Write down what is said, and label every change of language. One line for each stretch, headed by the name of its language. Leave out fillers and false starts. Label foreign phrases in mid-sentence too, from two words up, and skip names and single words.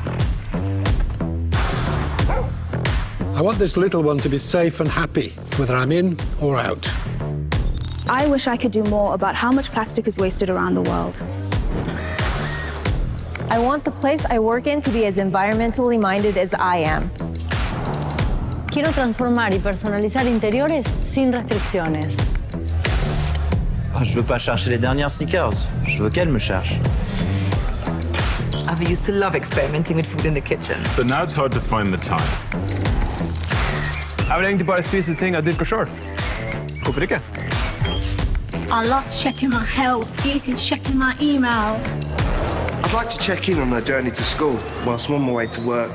English: I want this little one to be safe and happy, whether I'm in or out. I wish I could do more about how much plastic is wasted around the world. I want the place I work in to be as environmentally minded as I am.
Spanish: Quiero transformar y personalizar interiores sin restricciones.
French: Je veux pas chercher les dernières sneakers, je veux qu'elle me cherche.
English: I've used to love experimenting with food in the kitchen. But now it's hard to find the time.
Danish: Jeg vil egentlig bare spise ting jeg dyrker selv. Hvorfor ikke?
English: I love checking my health, eating, checking my email. I'd like to check in on her journey to school whilst I'm on my way to work.